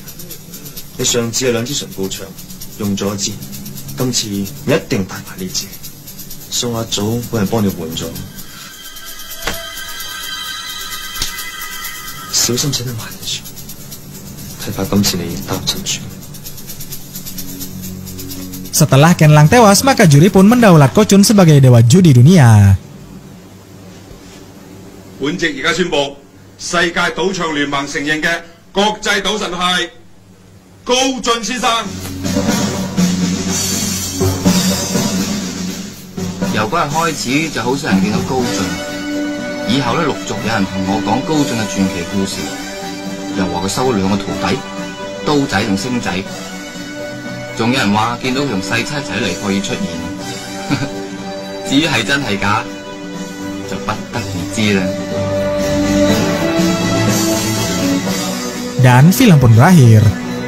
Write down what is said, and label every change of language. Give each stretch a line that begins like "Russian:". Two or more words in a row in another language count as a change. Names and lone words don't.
Cantonese: 你上次係2支唇膏槍，用咗1支，今次你一定帶埋呢支。送阿祖揾人幫你換咗，小心請得埋住。睇怕今次你擔唔住。
Indonesian: Setelah Ken Lang tewas, maka juri pun mendaulat Ko Chun sebagai dewa judi dunia.
Cantonese: 本席而家宣布，世界賭場聯盟承認嘅國際賭神係高進先生。由嗰日開始就好少人見到高進，以後咧陸續有人同我講高進嘅傳奇故事，又話佢收咗2個徒弟，刀仔同星仔，仲有人話見到佢同細七一齊嚟可以出現。至於係真係假，就不得而知啦。
Indonesian: Dan film pun berakhir.